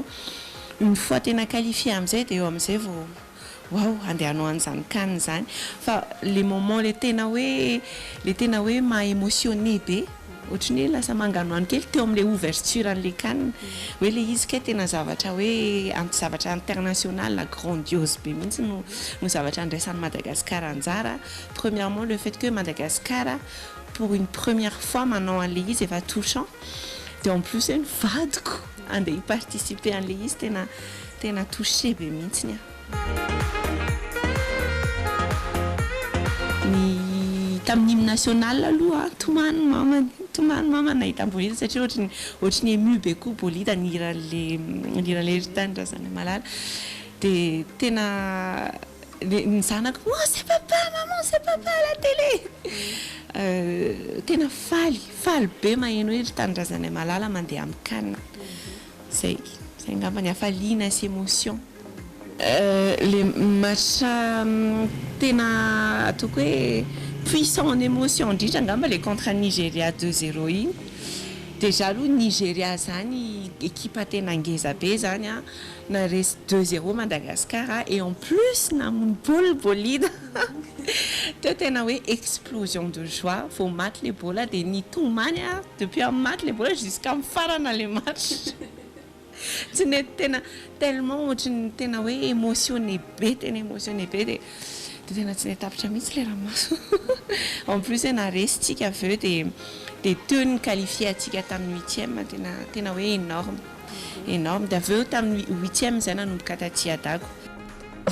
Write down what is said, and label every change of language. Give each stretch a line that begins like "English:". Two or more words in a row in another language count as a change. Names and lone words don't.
French: Une fois
Malagasy: tena qualifié amin'izay dia eo amin'izay vao wow andeha hanao an'izany canne zany fa
French: les moments
Malagasy: le tena hoe ma-émotionné be ohatrany hoe lasa manganoano kely teo amin'le ouverture an'le canne hoe le izy ke tena zavatra hoe zavatra
French: international grandiose
Malagasy: be mihitsy no zavatra andraisan'ny Madagascar anjara.
French: Premièrement le fait que Madagascar pour une première fois
Malagasy: manao an'le izy efa touchant dia
French: en plus
Malagasy: ny vadiko andeha hiparticiper an'le izy tena touché be mihitsy ny tamin'ny
French: hymne national
Malagasy: aloha tomany mama nahita bolida satria ohatrany ému be koa bolida niran'le ritany-drazana malala dia tena ny zanako
French: c'est papa maman c'est papa à la télé
Malagasy: tena faly be maheno hoe ritany-drazana malala mandeha amin'ny canne zay ngamba ny afaliana sy émotion.
French: Les matchs
Malagasy: tena ataoko hoe
French: puissant en émotion
Malagasy: indrindra ngamba
French: le contre
Malagasy: Nigeria 2-0 iny déjà aloha Nigeria zany équipe tena ngeza be zany na resy 2-0 Madagascar
French: et en plus
Malagasy: namony bolida teo tena hoe
French: explosion de joie
Malagasy: vao maty le bola dia nitomany depuis maty le bola jusqu'à mifarana
French: le match
Malagasy: tsy nety tena tellement ohatrany tena hoe émotionné be dia tena tsy netapitra mihitsy le ramaso
French: en plus
Malagasy: na resitsika aveo dia teo ny qualifié atsika tamin'ny 8e tena hoe énorme dia aveo tamin'ny 8e zay nanomboka taty adako.